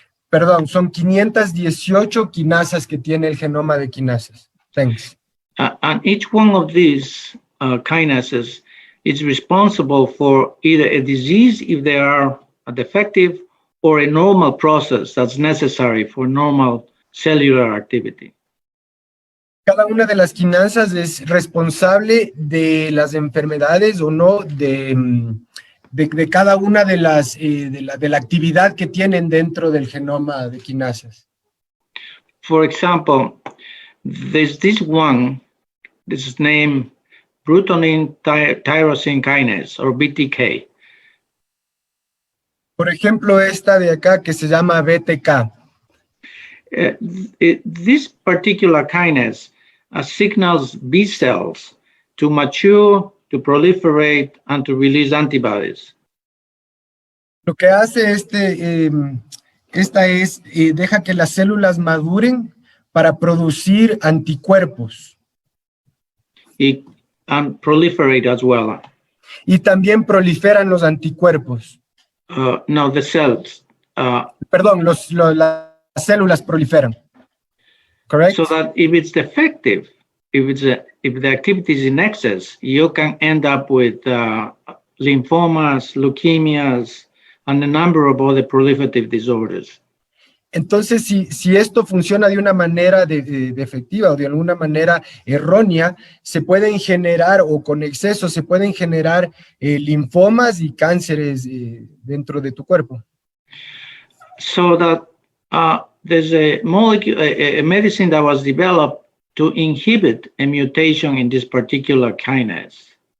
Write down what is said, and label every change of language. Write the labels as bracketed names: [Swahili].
[Spanish] Perdón, son 518 quinasas que tiene el genoma de quinasas. [English] Thanks. And each one of these kinases is responsible for either a disease if they are defective or a normal process that's necessary for normal cellular activity. [Spanish] Cada una de las quinasas es responsable de las enfermedades o no de cada una de la actividad que tienen dentro del genoma de quinasas. [English] For example, there's this one, this is named Brutonine tyrosine kinase, or BTK. [Spanish] Por ejemplo, esta de acá que se llama BTK. [English] This particular kinase signals B cells to mature, to proliferate, and to release antibodies. [Spanish] Lo que hace esta es, deja que las células maduren para producir anticuerpos. [English] And proliferate as well. [Spanish] Y también proliferan los anticuerpos. [English] No, the cells. [Spanish] Perdón, las células proliferan. [English] Correct? So that if it's defective, if the activity is in excess, you can end up with lymphomas, leukemias, and a number of other proliferative disorders. [Spanish] Entonces, si esto funciona de una manera defectiva o de alguna manera errónea, se pueden generar, o con exceso, se pueden generar linfomas y cánceres dentro de tu cuerpo. [English] So that there's a molecule, a medicine that was developed to inhibit a mutation in this particular kinase.